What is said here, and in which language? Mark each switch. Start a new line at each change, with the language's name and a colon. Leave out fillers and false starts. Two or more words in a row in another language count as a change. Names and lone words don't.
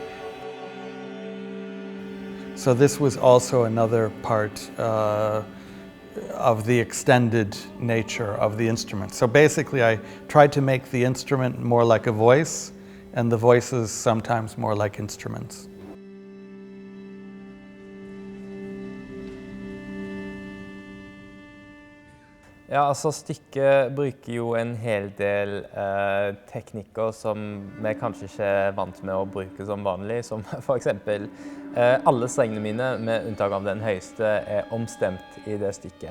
English: So this was also another part of the extended nature of the instrument. So basically I tried to make the instrument more like a voice, and the voices sometimes more like instruments.
Norwegian: Ja, altså stykket bruker jo en hel del teknikker som vi kanskje ikke vant med å bruke som vanlig, som for eksempel alle strengene mine, med unntak av den høyeste, omstemt I det stykket.